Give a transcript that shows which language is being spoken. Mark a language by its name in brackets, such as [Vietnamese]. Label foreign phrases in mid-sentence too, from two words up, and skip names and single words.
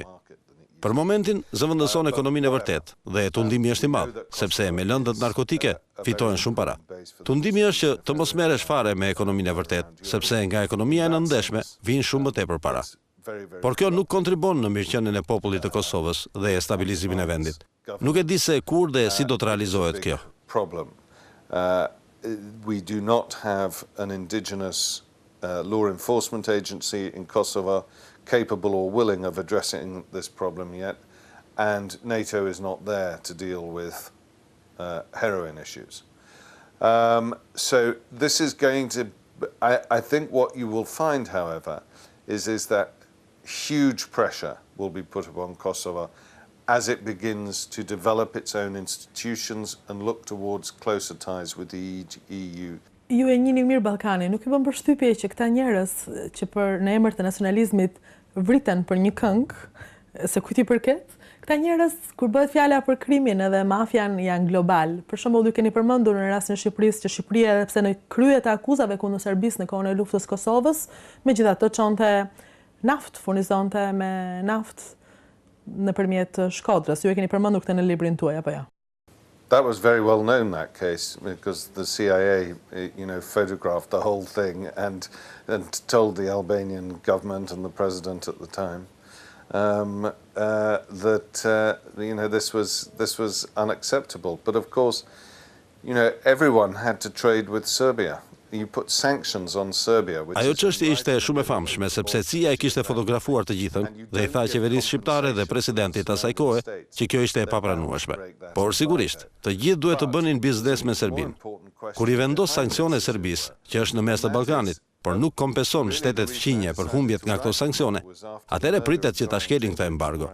[Albanian] Për momentin, zëvendëson ekonominë e vërtet dhe tundimi është I madh, sepse me lëndët narkotike fitohen shumë para. Tundimi është që të mos merresh fare me ekonominë e vërtet, sepse nga ekonomia e nëndeshme vijnë shumë më tepër para. Por kjo nuk kontribon në mirëqenien e popullit të Kosovës dhe e stabilizimin e vendit. Nuk e di se kur dhe si do të realizohet kjo. [English] We do not have an indigenous law enforcement agency in Kosovo capable or willing of addressing this problem yet, and NATO is not there to deal with heroin issues. So this is going to, I think what you will find, however, is that huge pressure will be put upon Kosovo as it begins to develop its own institutions and look towards closer ties with the EU. [Albanian] Ju e njihni mirë Ballkanin, nuk I bën përshtypje që këta njerëz që në emër të nacionalizmit vriten për një këngë, se kujt i përket, këta njerëz kur bëhet fjala për krimin edhe mafian janë global. Për shembull, ju keni përmendur në rastin e Shqipërisë që Shqipëria edhe pse në krye të akuzave kundër Serbisë në kohën e luftës së Kosovës, megjithatë çonte naftë, furnizonte me naftë nëpërmjet Shkodrës. Ju e keni përmendur këtë në librin tuaj apo jo? [English] That was very well known, that case, because the CIA, photographed the whole thing and told the Albanian government and the president at the time that this was unacceptable. But of course, everyone had to trade with Serbia. You put sanctions on Serbia. [Albanian] Ajo çështje ishte shumë e famshme sepse CIA kishte fotografuar të gjithën dhe i tha qeverisë shqiptare dhe presidentit asaj kohe që kjo ishte e papranueshme. Por sigurisht, të gjithë duhet të bënin biznes me Serbinë. Kur i vendos sankcione Serbisë, që është në mes të Ballkanit, por nuk kompenson shtetet fqinje për humbjet nga këto sanksione, atëherë pritet që ta shkelin këtë embargo.